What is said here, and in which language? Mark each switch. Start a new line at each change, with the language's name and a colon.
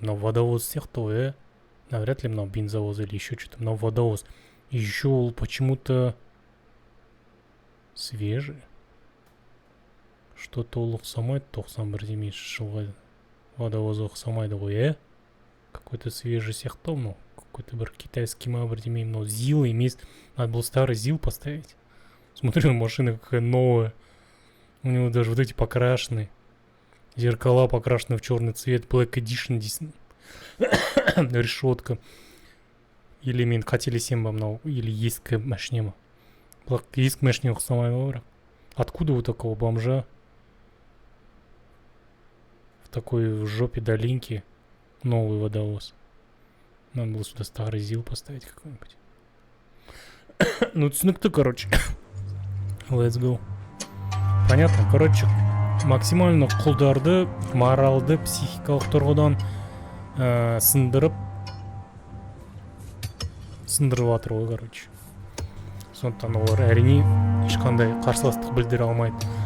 Kazakh: Мынау водовоз сияқты ғой,
Russian: навряд ли
Kazakh: мынау бензовоз
Russian: или еще что-то.
Kazakh: Мынау водовоз.
Russian: И еще
Kazakh: ол
Russian: почему-то свежий. Что-то
Kazakh: ол ұқсамайды 91 жылға водовозға ұқсамайды ғой,
Russian: Какой-то свежий
Kazakh: сияқты мынау.
Russian: Какой-то
Kazakh: бір
Russian: китайский
Kazakh: ма бірдеме, мынау ЗИЛ емес.
Russian: Надо было старый ЗИЛ поставить. Смотри, машина какая новая. У него даже вот эти покрашены. Зеркала покрашены в черный цвет.
Kazakh: Black Edition дейсің.
Russian: Решетка. Или
Kazakh: мен қателесем ба мынау,
Russian: или
Kazakh: ескі машине ма. Бірақ ескі машине ұқсамайды ғой бірақ.
Russian: Откуда у такого бомжа в такой в жопе долинки новый водовоз? Надо было сюда старый ЗИЛ поставить какой-нибудь. Ну,
Kazakh: түсінікті,
Russian: короче.
English: Let's go.
Russian: Понятно, короче, максимально
Kazakh: құлдарды, моралды, психикалық тұрғыдан сындырып жатыр ғой,
Russian: короче.
Kazakh: Сондықтан олар әрине ешқандай қарсыластық білдіре алмайды.